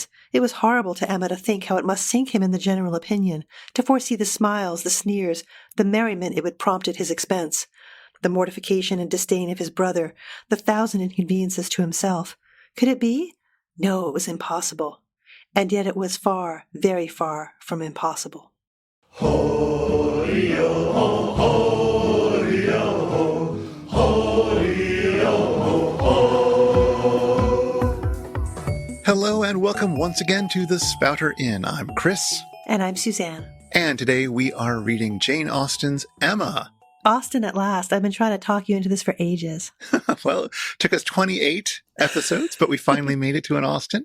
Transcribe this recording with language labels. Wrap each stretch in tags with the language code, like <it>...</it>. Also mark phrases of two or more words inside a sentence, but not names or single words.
<en>It was horrible to Emma to think how it must sink him in the general opinion, to foresee the smiles, the sneers, the merriment it would prompt at his expense, the mortification and disdain of his brother, the thousand inconveniences to himself. Could it be? No, it was impossible. And yet it was far, very far from impossible. Ho-ri-o, ho-ri-o, ho-ri-o, ho. Hello and welcome once again to the Spouter-Inn. I'm Chris. And I'm Suzanne. And today we are reading Jane Austen's Emma. Austen at last. I've been trying to talk you into this for ages. Well, it took us 28 episodes, but we finally made it to an Austen.</en>